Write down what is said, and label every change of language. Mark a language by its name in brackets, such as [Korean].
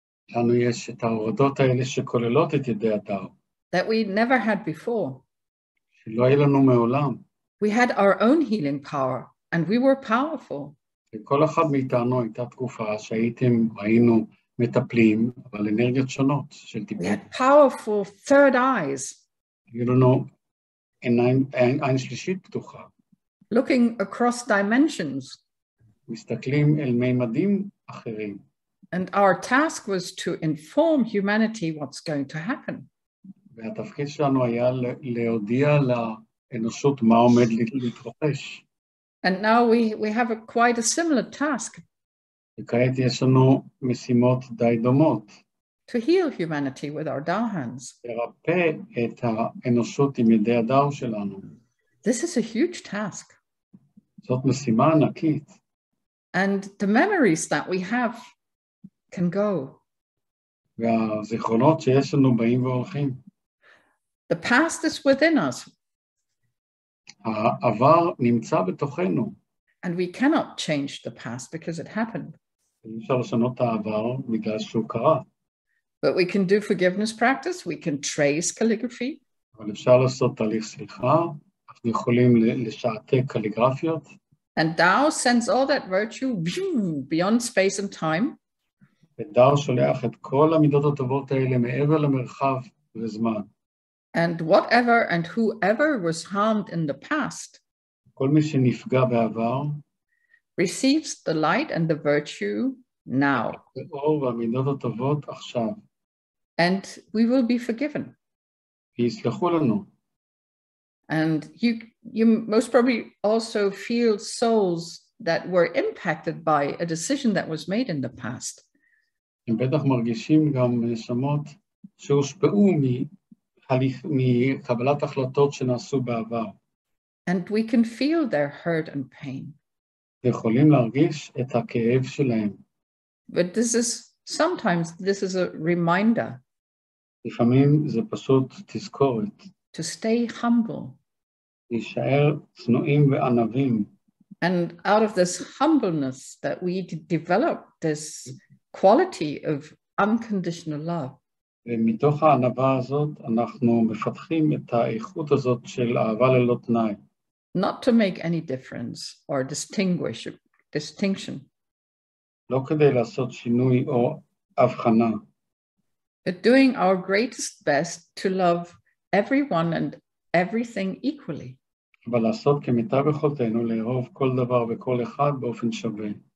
[Hebrew] לנו יש את ההורדות האלה שכוללות את ידי הדאו. [English] That we never had before. [Hebrew] שלא היה לנו מעולם. [English] We had our own healing power, and we were powerful. [Hebrew] לכל אחד מאיתנו הייתה תקופה היינו מטפלים, אבל אנרגיות שונות של טיפול. [English] We had powerful third eyes. [Hebrew] היו לנו עין שלישית פתוחה. [English] Looking across dimensions. [Hebrew] מסתכלים אל מימדים אחרים. [English] And our task was to inform humanity what's going to happen. [Hebrew] והתפקיד שלנו היה להודיע לאנושות מה עומד להתרחש. [English] And now we have quite a similar task. [Hebrew] וכעת יש לנו משימות די דומות. [English] To heal humanity with our Tao hands. [Hebrew] לרפא את האנושות עם ידי הדאו שלנו. [English] This is a huge task. [Hebrew] זאת משימה ענקית. [English] And the memories that we have can go. [Hebrew] והזיכרונות שיש לנו באים והולכים. [English] The past is within us. [Hebrew] העבר נמצא בתוכנו. [English] And we cannot change the past because it happened. [Hebrew] אפשר לשנות את העבר בגלל שהוא קרה. [English] But we can do forgiveness practice, we can trace calligraphy. [Hebrew] אבל אפשר לעשות תהליך סליחה, אנחנו יכולים לשעתק קליגרפיות. [English] And Tao sends all that virtue beyond space and time. [Hebrew] ודאו שולח את כל המידות הטובות האלה מעבר למרחב וזמן. [English] And whatever and whoever was harmed in the past [Hebrew] כל מי שנפגע בעבר [English] receives the light and the virtue now. [Hebrew] האור והמידות הטובות עכשיו. [English] And we will be forgiven. [Hebrew] ויסלחו לנו. [English] And you most probably also feel souls that were impacted by a decision that was made in the past. [Hebrew] הם בטח מרגישים גם נשמות שהושפעו מקבלת החלטות שנעשו בעבר. [English] And we can feel their hurt and pain. [Hebrew] יכולים להרגיש את הכאב שלהם. [English] But sometimes this is a reminder. [Hebrew] לפעמים זה פשוט תזכורת. [English] To stay humble. [Hebrew] להישאר צנועים וענבים. [English] And out of this humbleness that we develop this quality of unconditional love. [Hebrew] ומתוך הענווה הזאת אנחנו מפתחים את האיכות הזאת של אהבה ללא תנאי. [English] Not to make any difference or distinction. [Hebrew] לא כדי לעשות שינוי או הבחנה. [English] But doing our greatest best to love everyone and everything equally. [Hebrew] אבל לעשות כמיטב יכולתנו לאהוב כל דבר וכל אחד באופן שווה.